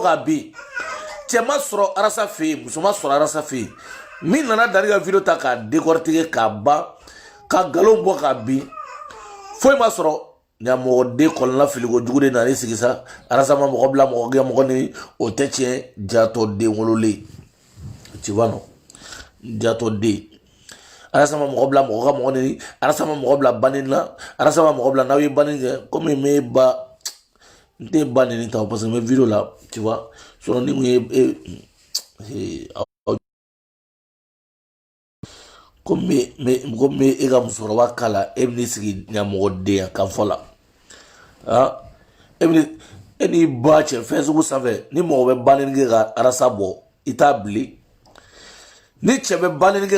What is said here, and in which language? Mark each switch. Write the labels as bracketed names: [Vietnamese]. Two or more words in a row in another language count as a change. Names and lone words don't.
[Bambara] tiɲɛ bɔ ka bin cɛ ma sɔrɔ arasa fɛ yen muso ma sɔrɔ arasa fɛ yen min nana dani ka video ta k'a décortiquer k'a ban ka galon bɔ k'a bin foyi ma sɔrɔ ɲamɔgɔden kɔlɔnla filiko jugu de nana sigi sa arasa ma mɔgɔ bila mɔgɔ gɛn mɔgɔ ni o tɛ tiɲɛ jatɔ den wololen [French] tu vois [Bambara] non jatɔ den arasa ma mɔgɔ bila mɔgɔ ka mɔgɔ ni arasa ma mɔgɔ bila banni na arasa ma mɔgɔ bila n'aw ye banni kɛ komi n bɛ ba n tɛ ba nin ta parce que n bɛ video la [French] tu vois sinon [Bambara] ni kun ye komi e ka musokɔrɔba kala e bɛ n'i sigi ɲamɔgɔdenya kan fɔ la e n'i ba cɛ fɛn sugu sanfɛ ni mɔgɔ bɛ banni kɛ ka arasa bɔ i t'a bilen ni cɛ bɛ banni kɛ